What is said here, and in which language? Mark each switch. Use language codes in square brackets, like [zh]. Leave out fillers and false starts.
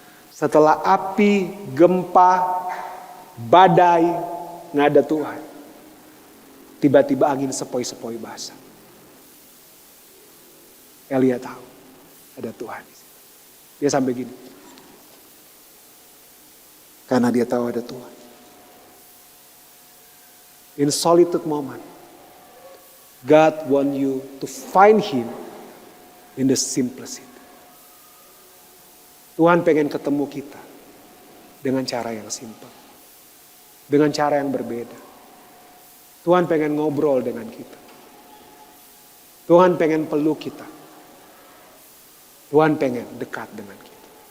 [id] Setelah api, gempa, badai, nggak ada Tuhan. Tiba-tiba angin sepoi-sepoi basah. Elia tahu ada Tuhan. Dia sampai gini. Karena dia tahu ada Tuhan. [en] In solitude moment, God want you to find Him in the simplicity. [id] Tuhan pengen ketemu kita dengan cara yang simpel. Dengan cara yang berbeda. Tuhan pengen ngobrol dengan kita. Tuhan pengen peluk kita. Tuhan pengen dekat dengan kita.